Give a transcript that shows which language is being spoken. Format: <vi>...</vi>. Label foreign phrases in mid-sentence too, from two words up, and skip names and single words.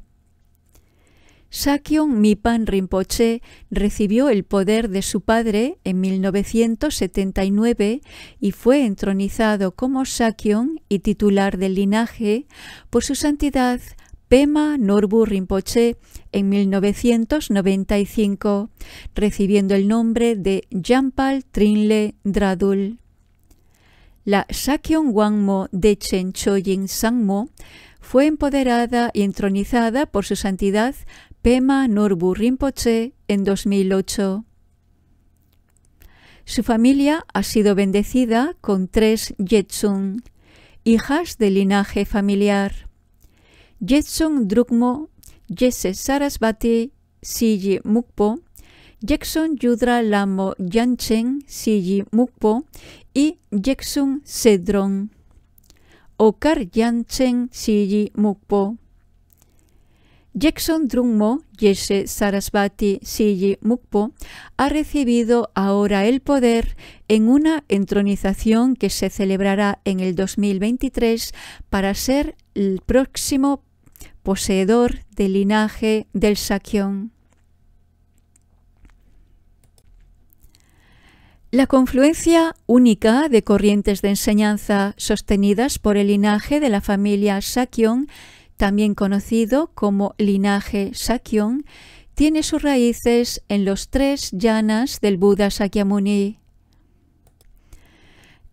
<es>Sakyong Mipan Rinpoche recibió el poder de su padre en 1979 y fue entronizado como Sakyong y titular del linaje por su santidad Pema Norbu Rinpoche en 1995, recibiendo el nombre de Jampal Trinle Dradul. La Sakyong Wangmo Dechen Choyin Sangmo fue empoderada y entronizada por su santidad Pema Norbu Rinpoche en 2008. Su familia ha sido bendecida con 3 Yetsung, hijas del linaje familiar. Yetsung Drukmo, Yese Sarasvati, Siji Mukpo, Yeksun Yudra Lamo Yanchen, Siji Mukpo y Yeksun Sedron, Okar Yanchen, Siji Mukpo. Yeksun Drungmo, Yese Sarasvati, Siji Mukpo, ha recibido ahora el poder en una entronización que se celebrará en el 2023 para ser el próximo poseedor del linaje del Sakyong. La confluencia única de corrientes de enseñanza sostenidas por el linaje de la familia Sakyong, también conocido como linaje Sakyong, tiene sus raíces en los 3 yanas del Buda Sakyamuni.</es>